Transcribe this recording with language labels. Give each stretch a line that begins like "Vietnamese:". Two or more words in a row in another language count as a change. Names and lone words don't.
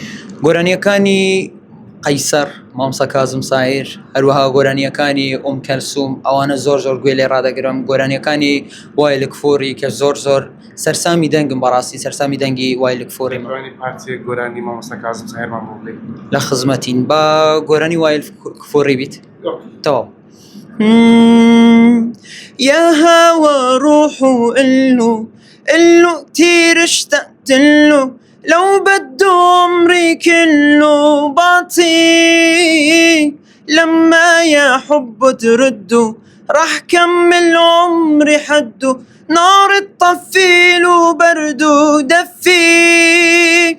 Central Kurdish: گۆرانیەکانی قەیسەر، مامۆستا کازم سایر، هەروەها گۆرانیەکانی کەلسوم، ئەوانە زۆر گوێ لێ ڕادەگرم. گۆرانیەکانی وایل کفۆری کە زۆر سەرسامی دەنگم، بەڕاستی سەرسامی دەنگی وایل کفۆری پارچەیەک گۆرانی مامۆستا کازم ساهێرمان بۆ بڵێ لە خزمەتین بە گۆرانی وایل کفۆری بیت تەواو.
Arabic: يا هوى روحه إلو كتير اشتقت له، لو بده عمري كله بعطيه، لما يا حب تردوا راح كمل عمري حده، نار الطفيل وبرد ودفي.